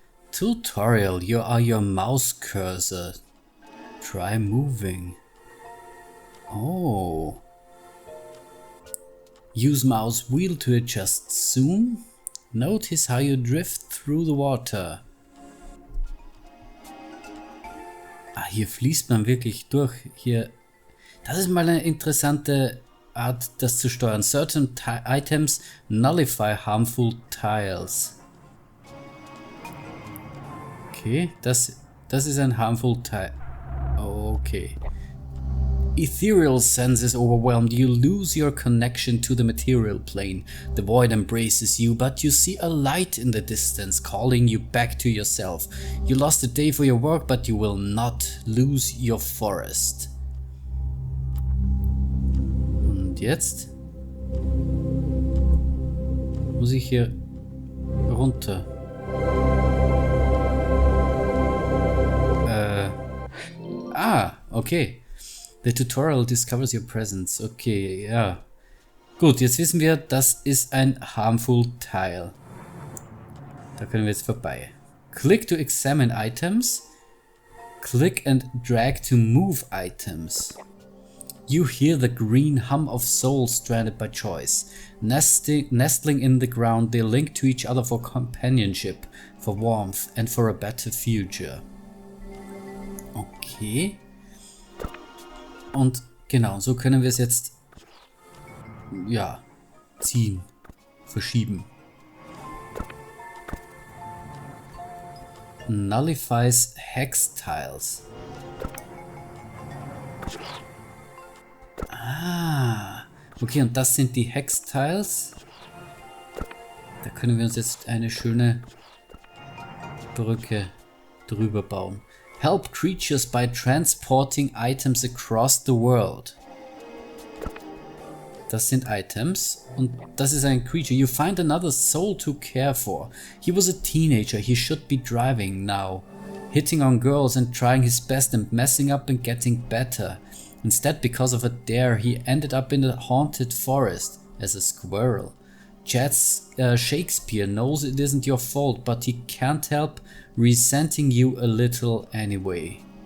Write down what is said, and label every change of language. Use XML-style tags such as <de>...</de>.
<en>Tutorial, you are your mouse cursor. Try moving. Oh. Use mouse wheel to adjust zoom. Notice how you drift through the water.</en> <de>Ah, hier fließt man wirklich durch. Hier, das ist mal eine interessante Art, das zu steuern.</de> <en>Certain items nullify harmful tiles.</en> <de>Okay, das ist ein harmful tile. Okay.</de> <en>Ethereal sense is overwhelmed. You lose your connection to the material plane. The void embraces you, but you see a light in the distance calling you back to yourself. You lost a day for your work, but you will not lose your forest.</en> <de>Und jetzt muss ich hier runter.</de> <en>Okay. The tutorial discovers your presence. Okay, ja.</en> <de>Gut, jetzt wissen wir, das ist ein harmful tile. Da können wir jetzt vorbei.</de> <en>Click to examine items. Click and drag to move items. You hear the green hum of souls stranded by choice. Nestling in the ground, they link to each other for companionship, for warmth and for a better future. Okay.</en> <de>Und genau, so können wir es jetzt, ja, ziehen, verschieben.</de> <en>Nullifies Hex Tiles.</en> <de>Okay, und das sind die Hex Tiles. Da können wir uns jetzt eine schöne Brücke drüber bauen.</de> <en>Help creatures by transporting items across the world.</en> <de>Das sind Items und das ist ein Creature.</de> <en>You find another soul to care for. He was a teenager. He should be driving now. Hitting on girls and trying his best and messing up and getting better. Instead, because of a dare, he ended up in the haunted forest as a squirrel. Shakespeare knows it isn't your fault, but he can't help resenting you a little anyway.</en>